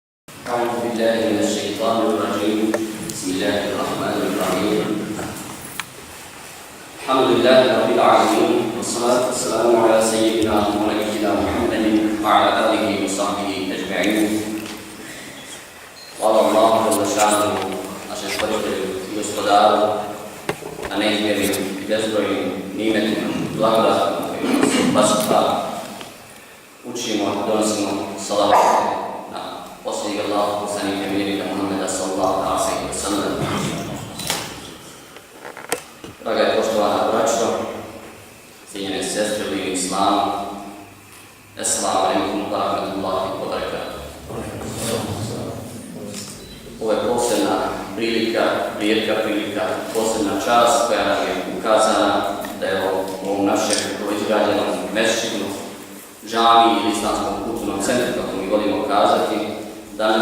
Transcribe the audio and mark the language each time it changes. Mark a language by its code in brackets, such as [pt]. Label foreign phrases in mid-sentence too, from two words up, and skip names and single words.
[ar] أعوذ بالله من الشيطان الرجيم. بسم الله الرحمن الرحيم. الحمد لله رب العالمين، والصلاة والسلام على سيدنا ونبينا محمد وعلى آله وصحبه أجمعين. قال الله جل شأنه [bs] našem stvoritelju i gospodaru, a neizmjernim i bezbrojnim nimetima, blagodatima koji nas bašta, učimo, donosimo salavat na posljednjeg Allaha poslanika miljenika Muhammeda [ar] صلى الله عليه وسلم. [bs] Draga i poštovana braćo, cijenjene sestre u ime Islama, [ar] السلام عليكم ورحمة الله وبركاته. Ovo je posebna prilika, rijetka prilika, posebna čast koja nam je ukazana da je u ovom našem izgrađenom mesčidu, džami ili islamskom kulturnom centru, kako mi volimo kazati, da